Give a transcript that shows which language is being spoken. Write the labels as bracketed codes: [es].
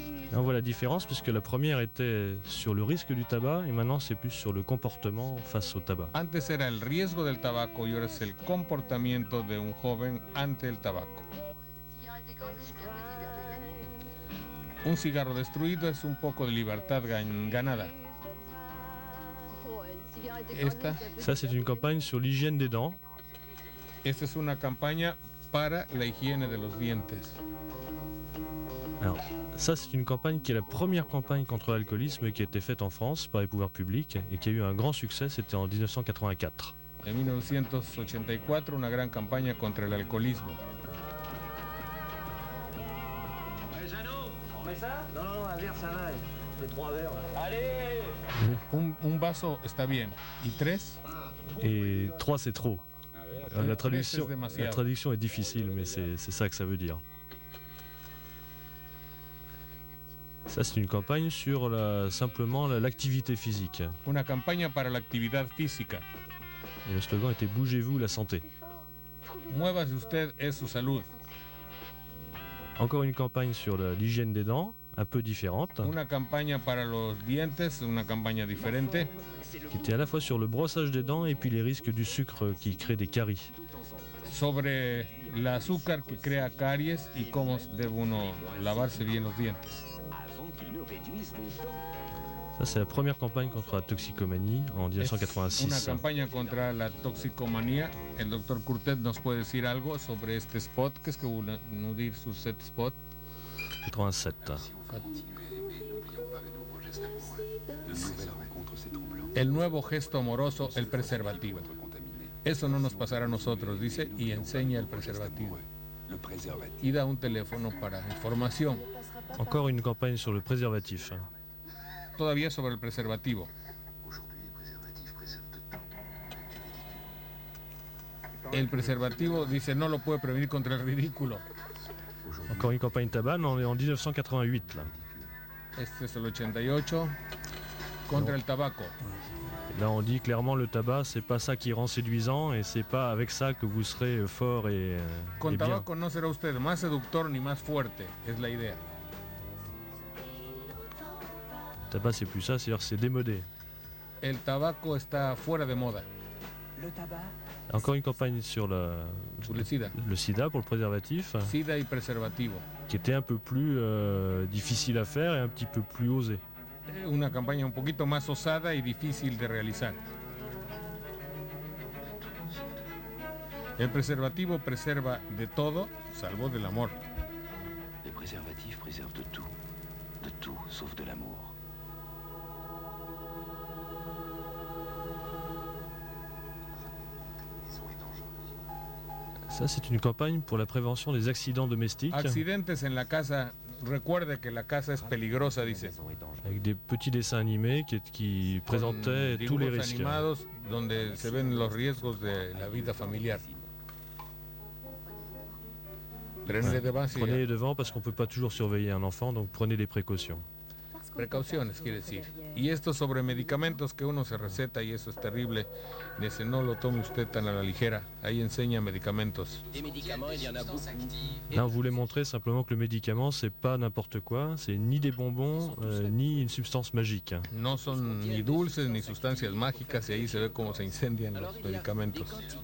[fr] Là, on voit la différence puisque la première était sur le risque du tabac et maintenant c'est plus sur le comportement face au tabac. [es] Antes era el riesgo del tabaco y ahora es el comportamiento de un joven ante el tabaco. Un cigarro destruido es un poco de libertad ganada. [fr] Ça, c'est une campagne sur l'hygiène des dents. [es] Esta es una campaña para la higiene de los dientes. [fr] Alors, ça, c'est une campagne qui est la première campagne contre l'alcoolisme qui a été faite en France par les pouvoirs publics et qui a eu un grand succès, c'était en 1984. [es] En 1984, una gran campaña contra el alcoholismo. Un vaso está bien. ¿Y 3? [fr] Et 3, c'est trop. La traduction est difficile, mais c'est ça que ça veut dire. Ça, c'est une campagne sur simplement l'activité physique. [es] Una campaña para la actividad física. [fr] Et le slogan était « Bougez-vous, la santé ». [es] Muévase usted, es su salud. [fr] Encore une campagne sur l'hygiène des dents, un peu différente. [es] Una campaña para los dientes, una campaña diferente. [fr] Qui était à la fois sur le brossage des dents et puis les risques du sucre qui crée des caries. [es] Sobre el azúcar que crea caries y cómo debe uno lavarse bien los dientes. [fr] Ça, c'est la première campagne contre la toxicomanie en 1986. [es] Una campaña contra la toxicomanía. El doctor Courtet nos puede decir algo sobre este spot. [fr] Qu'est-ce que vous nous dire sur cet spot? 87. [es] El nuevo gesto amoroso, el preservativo. Eso no nos pasará a nosotros, dice, y enseña el preservativo. y da un teléfono para información. [fr] Encore une campagne sur le préservatif. [es] Todavía sobre el preservativo. El preservativo, dice, no lo puede prevenir contra el ridículo. [fr] Encore une campagne tabac, non, on est en 1988 là. [es] Este es el 88, contra el tabaco. [fr] Là on dit clairement le tabac c'est pas ça qui rend séduisant et c'est pas avec ça que vous serez fort et [es] Con [fr] bien. [es] tabaco no será usted más seductor ni más fuerte, es la idea. [fr] Le tabac c'est plus ça, c'est-à-dire c'est démodé. [es] El tabaco está fuera de moda. [fr] Encore une campagne sur le sida pour le préservatif. [es] Sida y preservativo. [fr] Qui était un peu plus difficile à faire et un petit peu plus osé. [es] Una campaña un poquito más osada y difícil de realizar. El preservativo preserva de todo, salvo del amor. [fr] Les préservatifs préservent de tout sauf de l'amour. Ça, c'est une campagne pour la prévention des accidents domestiques. [es] Accidentes en la casa. Recuerde que la casa es peligrosa, dice. [fr] Avec des petits dessins animés qui présentaient tous les risques. [es] Animados donde se ven los riesgos de la vida familiar. [fr] Prenez devant parce qu'on ne peut pas toujours surveiller un enfant, donc prenez des précautions. [es] Precauciones, quiere decir. Y esto sobre medicamentos que uno se receta, y eso es terrible. Dice, no lo tome usted tan a la ligera. Ahí enseña medicamentos. [fr] Là, on voulait montrer simplement que le médicament, c'est pas n'importe quoi, c'est ni des bonbons, ni une substance magique. [es] No son ni dulces ni sustancias mágicas, y ahí se ve cómo se incendian los medicamentos.